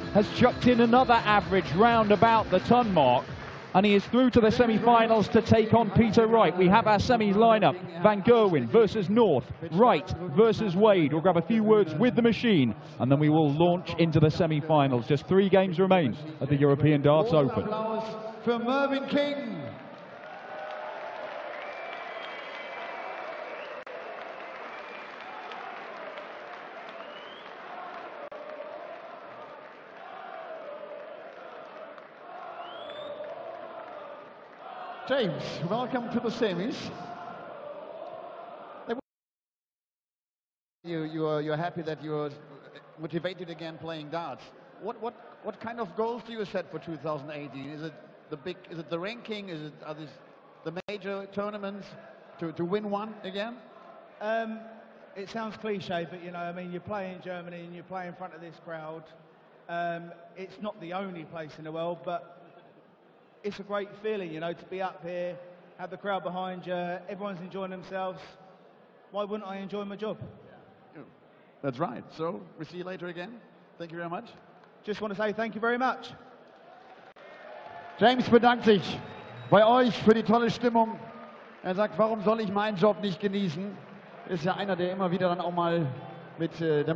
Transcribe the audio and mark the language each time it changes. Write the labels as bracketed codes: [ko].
[en] has chucked in another average round about the ton mark, and he is through to the semi-finals to take on Peter Wright. We have our semis lineup: Van Gerwen versus North, Wright versus Wade. We'll grab a few words with the machine, and then we will launch into the semi-finals. Just 3 games remain at the European Darts Open. [de] Applaus für Mervyn King. [en] James, welcome to the semis. You're happy that you're motivated again playing darts. What kind of goals do you set for 2018? Is it the ranking? Are these the major tournaments to win one again? It sounds cliche, but you know, I mean, you play in Germany and you play in front of this crowd. It's not the only place in the world, but it's a great feeling, you know, to be up here, have the crowd behind you, everyone's enjoying themselves. Why wouldn't I enjoy my job? Yeah. That's right. So, we'll see you later again. Thank you very much. Just want to say thank you very much. [de] James bedankt sich bei euch für die tolle Stimmung. Er sagt, warum soll ich meinen Job nicht genießen? Ist ja einer, der immer wieder dann auch mal mit der